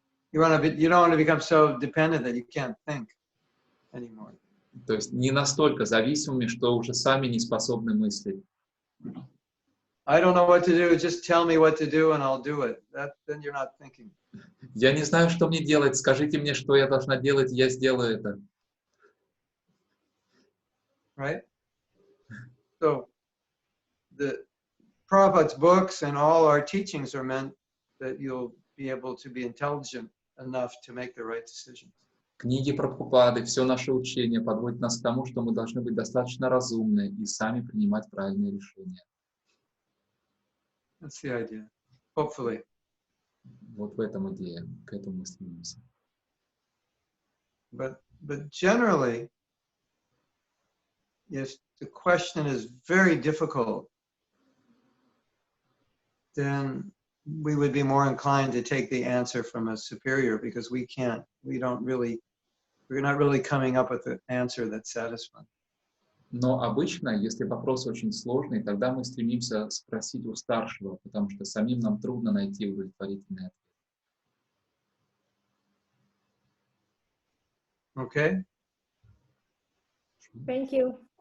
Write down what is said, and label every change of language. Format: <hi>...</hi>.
<en>You don't want to become so dependent that you can't think anymore.</en> <ru>То есть не настолько зависимыми, что уже сами не способны мыслить.</ru> <en>I don't know what to do, just tell me what to do and I'll do it. Then you're not thinking.</en> <ru>Я не знаю, что мне делать, скажите мне, что я должна делать, я сделаю это.</ru> <en>Right? So the Prabhupada's books and all our teachings are meant that you'll be able to be intelligent enough to make the right decisions.</en> <ru>Книги Прабхупады, все наше учение подводит нас к тому, что мы должны быть достаточно разумны и сами принимать правильные решения.</ru> <en>That's the idea. Hopefully.</en> <ru>Вот в этом идея, к этому мы стремимся.</ru> <en>But generally, if the question is very difficult, then we would be more inclined to take the answer from a superior because we're not really coming up with an answer that's satisfying.</en> <ru>Но обычно, если вопрос очень сложный, тогда мы стремимся спросить у старшего, потому что самим нам трудно найти удовлетворительный ответ.</ru> <en>Okay? Thank you.</en>